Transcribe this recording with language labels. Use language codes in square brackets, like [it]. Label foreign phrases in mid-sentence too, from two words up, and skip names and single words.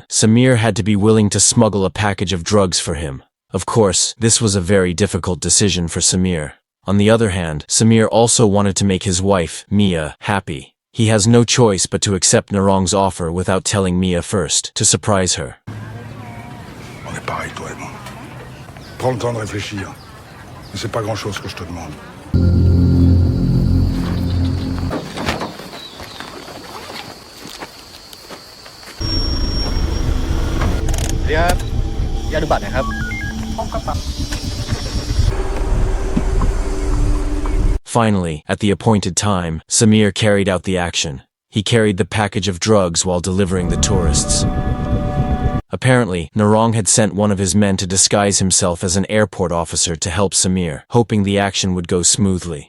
[en] Samir had to be willing to smuggle a package of drugs for him. Of course, this was a very difficult decision for Samir. On the other hand, Samir also wanted to make his wife, Mia, happy. He has no choice but to accept Narong's offer without telling Mia first, to surprise her. [fr] On est pareil, toi et moi. Prends le temps de réfléchir. Mais c'est pas grand-chose que je te demande. [th] เดี๋ยวอย่าดูบัตรนะครับ [en] Finally, at the appointed time, Samir carried out the action. He carried the package of drugs while delivering the tourists. Apparently, Narong had sent one of his men to disguise himself as an airport officer to help Samir, hoping the action would go smoothly.